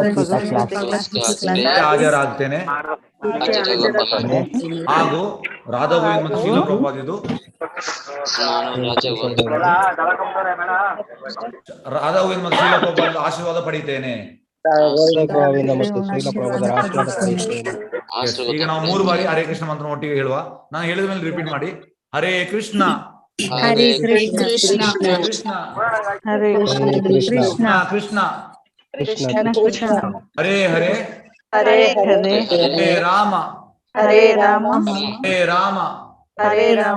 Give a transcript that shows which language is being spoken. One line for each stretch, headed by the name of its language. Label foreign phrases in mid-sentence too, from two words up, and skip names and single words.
Kannada: ಹಾಜರಾಗ್ತೇನೆ ಹಾಗೂ ರಾಧಾಗೋವಿಂದ ಮತ್ತು ಶೀಲ ಪ್ರಭುಪಾದಿದು ರಾಧಾಗೋವಿಂದ ಮತ್ತು ಶೀಲ ಪ್ರಭುಪಾದಿದ ಆಶೀರ್ವಾದ ಪಡಿತೇನೆ. ಈಗ ನಾವು 3 ಬಾರಿ ಹರೇ ಕೃಷ್ಣ ಮಂತ್ರ ಒಟ್ಟಿಗೆ ಹೇಳುವ. ನಾನು ಹೇಳಿದ ಮೇಲೆ ರಿಪೀಟ್ ಮಾಡಿ.
Sanskrit: ಹರೇ ಕೃಷ್ಣ, ಹರೇ ಕೃಷ್ಣ, ಕೃಷ್ಣ ಹರೇ ಕೃಷ್ಣ, ಕೃಷ್ಣ ಕೃಷ್ಣ, ಹರೇ ಹರೇ, ಹರೇ ಹರೇ, ಹರೇ ರಾಮ, ಹರೇ ರಾಮ, ಹರೇ ರಾಮ, ಹರೇ ರಾಮ,